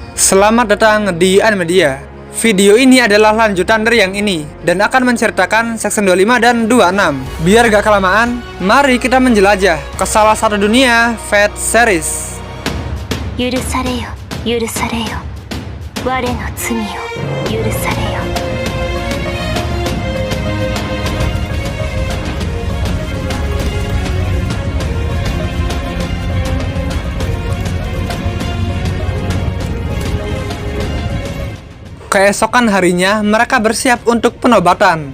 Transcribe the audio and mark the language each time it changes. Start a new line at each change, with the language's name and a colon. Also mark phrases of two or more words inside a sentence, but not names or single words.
Indonesian: Selamat datang di Animedia. Video ini adalah lanjutan dari yang ini dan akan menceritakan section 25 dan 26. Biar gak kelamaan, mari kita menjelajah ke salah satu dunia Fate series.
Japanese: 許されよ、許されよ。我の罪を許されよ。
Indonesian: Keesokan harinya, mereka bersiap untuk penobatan.